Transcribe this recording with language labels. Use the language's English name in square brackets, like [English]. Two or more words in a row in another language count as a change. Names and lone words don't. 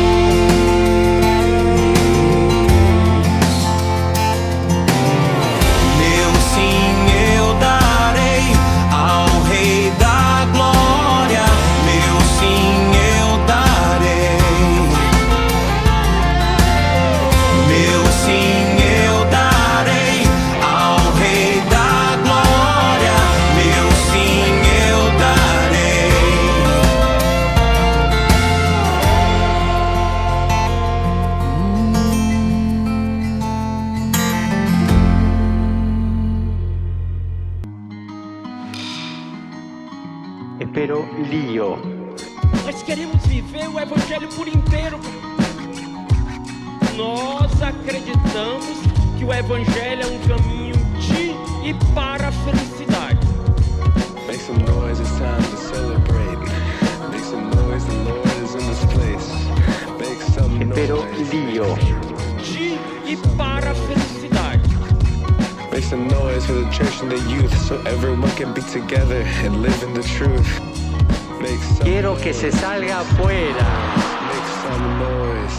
[Portuguese] Meu sim eu darei ao Rei da Glória, meu sim eu darei, meu sim eu darei ao Rei da Glória, meu sim eu darei. [Spanish] Pero lío. [Portuguese] Nós queremos viver o Evangelho por inteiro. Nós acreditamos que o Evangelho é um caminho de e para a felicidade. [English] Make some noise, it's time to celebrate. Make some noise, the Lord is in this place. Make some [Spanish] Pero [English] noise. [Spanish] lío. [Portuguese] De e para a felicidade. [English] Make some noise for the church and the youth, so everyone can be together and live in the truth. Make some [Spanish] Quiero que se salga afuera. [English] Make some noise.